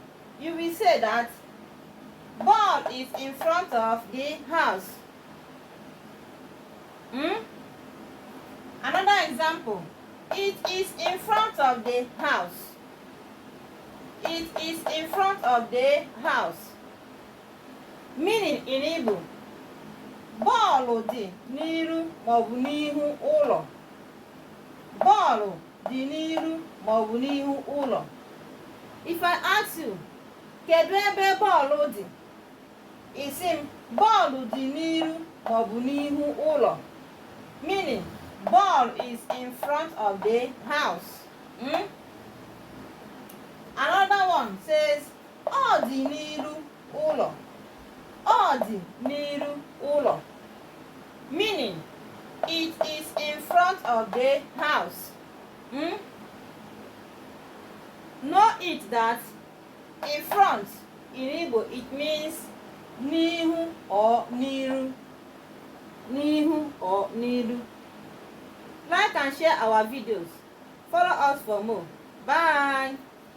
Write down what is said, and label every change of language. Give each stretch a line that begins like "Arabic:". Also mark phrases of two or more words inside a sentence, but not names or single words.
English: You will say that ball is in front of the house. Another example. It is in front of the house. It is in front of the house. Meaning in Igbo,
Igbo: bọọlụ dị n'iru maọbụ n'ihu ụlọ. Bọọlụ dị n'iru maọbụ n'ihu ụlọ.
English: If I ask you,
Igbo: kedu ebe bọọlụ dị? Isi m, bọọlụ dị n'iru maọbụ n'ihu ụlọ.
English: Meaning, ball is in front of the house. Another one says,
Igbo: ọ dị n'iru ụlọ. Ọ dị n'iru ụlọ.
English: Meaning, it is in front of the house. Know it that in front in Igbo it means n'ihu or n'iru.
Igbo: N'ihu or n'iru.
English: Like and share our videos. Follow us for more. Bye.